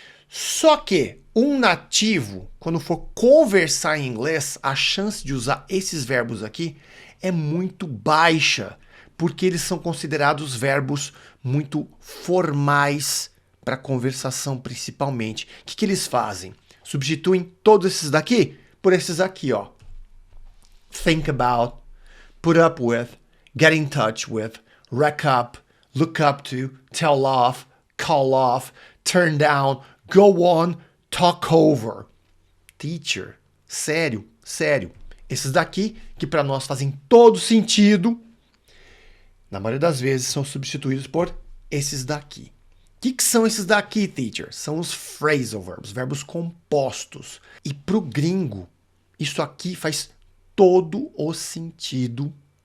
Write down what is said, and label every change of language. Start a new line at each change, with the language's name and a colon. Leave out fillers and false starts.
Portuguese: Só que um nativo, quando for conversar em inglês, a chance de usar esses verbos aqui é muito baixa, porque eles são considerados verbos muito formais para conversação, principalmente. O que eles fazem? Substituem todos esses daqui por esses aqui, ó.
English: Think about, put up with, get in touch with, rack up, look up to, tell off, call off, turn down, go on, talk over.
Portuguese: Teacher, sério, sério. Esses daqui, que para nós fazem todo sentido, na maioria das vezes são substituídos por esses daqui. O que são esses daqui, teacher? São os phrasal verbs, verbos compostos. E pro gringo, isso aqui faz todo o sentido.